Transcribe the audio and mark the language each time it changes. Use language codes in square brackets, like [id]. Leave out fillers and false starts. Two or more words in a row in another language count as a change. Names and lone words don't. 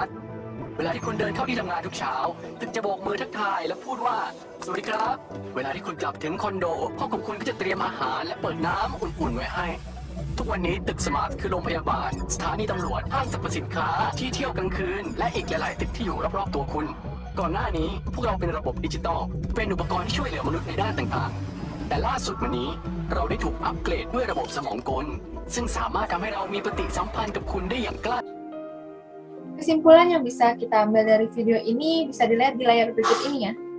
[th] ท เวลาที่คุณเดินเข้าที่ทำงานทุกเช้า ตึกจะโบกมือทักทายและพูดว่า สวัสดีครับ เวลาที่คุณกลับถึงคอนโดห้องของคุณก็จะเตรียมอาหารและเปิดน้ำอุ่นๆไว้ให้ ทุกวันนี้ตึกสมาร์ทคือโรงพยาบาล สถานีตำรวจ ห้างสรรพสินค้า ที่เที่ยวกลางคืน และอีกหลายๆตึกที่อยู่รอบๆตัวคุณ ก่อนหน้านี้พวกเราเป็นระบบดิจิตอล เป็นอุปกรณ์ที่ช่วยเหลือมนุษย์ในด้านต่างๆแต่ล่าสุดวันนี้เราได้ถูกอัปเกรดด้วยระบบสมองกลซึ่งสามารถทำให้เรามีปฏิสัมพันธ์กับคุณได้อย่างใกล้ [id] Kesimpulan yang bisa kita ambil dari video ini bisa dilihat di layar berikut ini ya.